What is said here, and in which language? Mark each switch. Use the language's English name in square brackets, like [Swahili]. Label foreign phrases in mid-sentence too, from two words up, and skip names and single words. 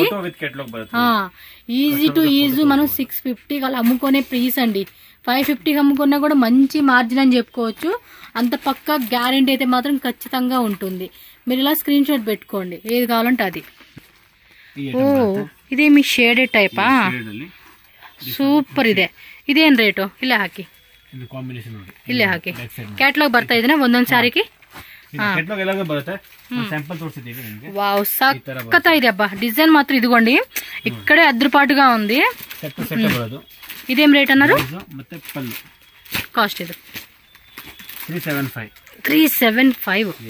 [English] easy to easy [Telugu] మనం 650 అలా అమ్ముకునే ప్రైస్ అండి. 550 అమ్ముకున్నా కూడా మంచి మార్జిన్ అని చెప్పుకోవచ్చు. అంత పక్కా గ్యారెంటీ అయితే మాత్రం ఖచ్చితంగా ఉంటుంది. మీరు ఇలా [English] screen shot [Telugu] పెట్టుకోండి, ఏది కావాలంటే అది. ఓ, ఇదే మీ షేడెడ్ టైపా? [Kannada] ಸೂಪರ್ ಇದೆ. ಇದೇನ್ ರೇಟು? ಇಲ್ಲೇ ಹಾಕಿ, ಇಲ್ಲೇ ಹಾಕಿ. ಕ್ಯಾಟ್ಲಾಗ್ ಬರ್ತಾ ಇದೆನಾ ಒಂದೊಂದ್ ಸಾರಿಗೆ? [Telugu] వావ్, సక్కతా ఇది అబ్బా. డిజైన్ మాత్రం ఇదిగోండి, ఇక్కడే అద్రుపాటుగా ఉంది. ఇదేం రేట్ అన్నారు? కాస్ట్ ఇది 375.